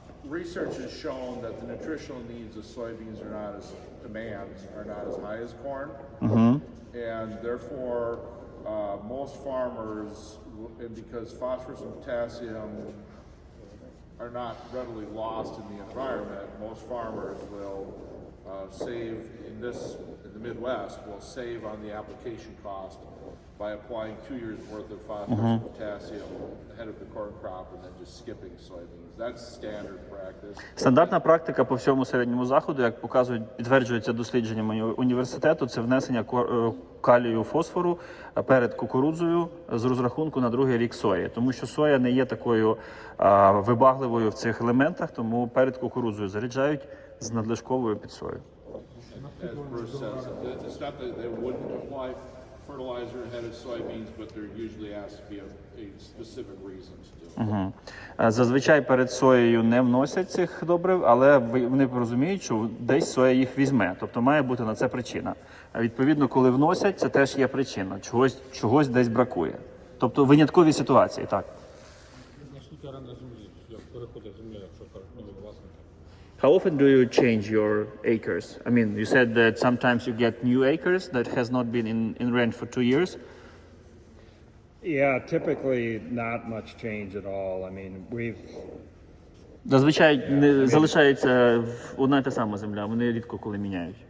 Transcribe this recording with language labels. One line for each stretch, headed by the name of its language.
English: Research has shown that the nutritional needs of soybeans are not as high as corn, and therefore most farmers, and because phosphorus and potassium are not readily lost in the environment, most farmers will save in the Midwest will save on the application cost by applying 2 years worth of phosphorus and potassium ahead of the corn crop and then just skipping soybeans. That's standard practice.
Ukrainian: Стандартна практика по всьому середньому заходу, як підтверджується дослідженнями університету, це внесення калію, фосфору перед кукурудзою з розрахунку на другий рік сої. Тому що соя не є такою вибагливою в цих елементах, тому перед кукурудзою заряджають з надлишковою під сою.
English: As Bruce says, it's not that they wouldn't apply fertilizer ahead of soybeans, but there usually has to be a specific reason to do it.
Ukrainian: Зазвичай перед соєю не вносять цих добрив, але вони розуміють, що десь соя їх візьме. Тобто має бути на це причина. А відповідно, коли вносять, це теж є причина. Чогось десь бракує. Тобто виняткові ситуації, так. Наскільки оренда землі, як переходить земля, якщо переходить власника?
English: How often do you change your acres? I mean, you said that sometimes you get new acres that has not been in rent for 2 years. Yeah, typically not much change at all. I mean,
Ukrainian: Зазвичай залишається одна й та сама земля, вони рідко коли міняють.